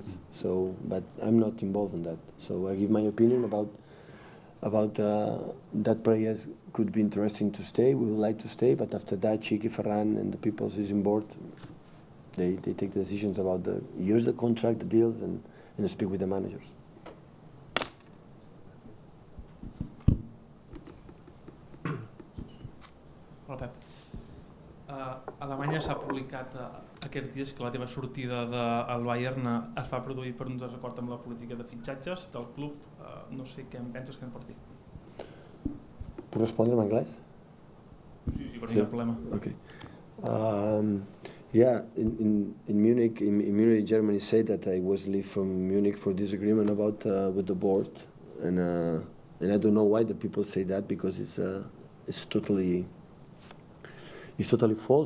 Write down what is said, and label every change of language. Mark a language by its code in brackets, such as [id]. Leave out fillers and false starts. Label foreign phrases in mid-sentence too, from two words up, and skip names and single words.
[en] So, but I'm not involved in that. So I give my opinion about that players could be interesting to stay. We would like to stay, but after that, Chiqui, Ferran, and the people who's on board, they take the decisions about the years, the contract, the deals, and speak with the managers. [ca] Hola, Pep. Alemanya s'ha publicat aquests dies que la teva sortida del Bayern es va produir per un desacord amb la política de fitxatges del club. No sé què em penses que em pots dir. [es] ¿Puedo responder en inglés? [ca] Sí, per mi no hi ha problema. [en] Okay. Yeah, in Munich, Germany said that I was leave from Munich for disagreement about with the board, and I don't know why the people say that, because it's totally false.